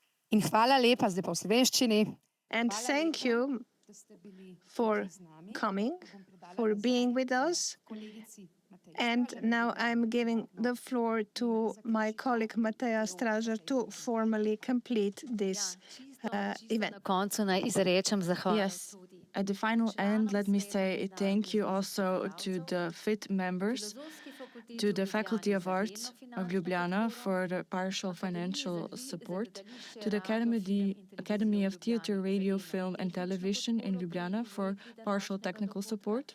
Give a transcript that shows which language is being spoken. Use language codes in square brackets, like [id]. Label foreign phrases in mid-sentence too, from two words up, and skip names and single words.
[sl] In hvala lepa, zdaj pa v slovenščini. [en] And thank you for coming, for being with us. And now I'm giving the floor to my colleague Mateja Stražar to formally complete this event. [sl] Na koncu naj izrečem zahvalo. [en] Yes, at the final end, let me say thank you also to the FIT members, to the Faculty of Arts of Ljubljana for the partial financial support, to the Academy of Theatre, Radio, Film and Television in Ljubljana for partial technical support